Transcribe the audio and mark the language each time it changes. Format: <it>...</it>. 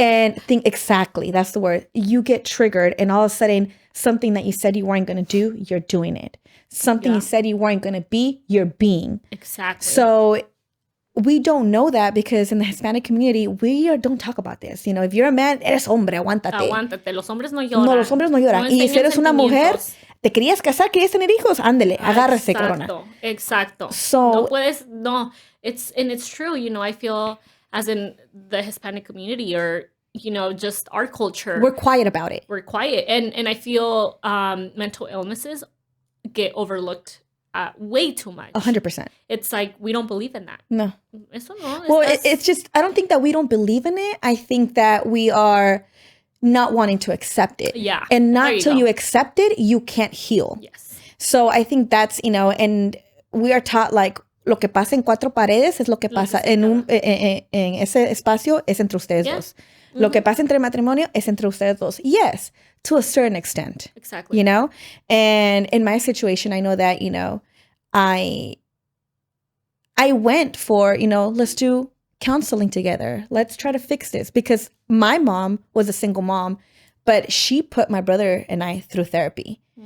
<en>And exactly, that's the word. You get triggered, and all of a sudden, something that you said you weren't going to do, you're doing it. Something you said you weren't going to be, you're being. Exactly. So we don't know that because in the Hispanic community, we don't talk about this. You know, if you're a man,</en> <es>eres hombre, aguántate. Aguántate. Los hombres no lloran. No, los hombres no lloran. Y si eres una mujer, te querías casar, querías tener hijos, ándele, agárrese, corona. Exacto.</es> <en>So,</en> <es>no puedes, no.</es> <en>It's true, you know, I feel as in the Hispanic community or, you know, just our culture. We're quiet about it. We're quiet. And I feel mental illnesses get overlooked way too much. 100%. It's like, we don't believe in that. No.</en> <es>Eso no.</es> <en>Well, it's just, I don't think that we don't believe in it. I think that we are not wanting to accept it. Yeah. And not till you accept it, you can't heal. Yes. So I think that's, you know, and we are taught like,</en> <es>lo que pasa en cuatro paredes es lo que pasa en ese espacio es entre ustedes dos. Lo que pasa entre matrimonio es entre ustedes dos.</es> <en>Yes, to a certain extent. Exactly. You know? And in my situation, I know that, you know, I went for, you know, let's do counseling together. Let's try to fix this. Because my mom was a single mom, but she put my brother and I through therapy.</en>